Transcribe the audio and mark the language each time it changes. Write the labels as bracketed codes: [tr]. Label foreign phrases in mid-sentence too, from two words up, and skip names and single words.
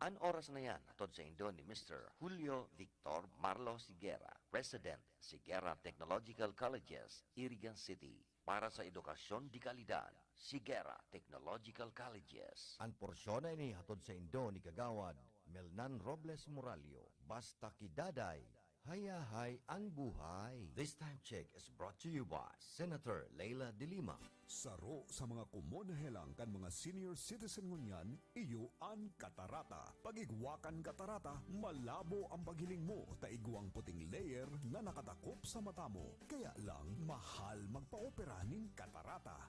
[bik] Ang oras na yan, atod sa indo ni Mr. Julio Victor Marlo Sigera, President, Sigera Technological Colleges, Iriga City. Para sa edukasyon di kalidad, Sigera Technological Colleges. Ang porsyon na ini hatod sa indo ni Kagawad Melnan Robles Moralio. Basta kidaday, hayahay ang buhay. [en] This time check is brought to you by Senator Leila de Lima. [bik] Saro sa mga kumonahelang kan mga senior citizen ngunyan, iyo ang katarata. Pagigwakan katarata, malabo ang paghiling mo, taigwang puting layer na nakatakop sa mata mo. Kaya lang, mahal magpa-opera ning katarata.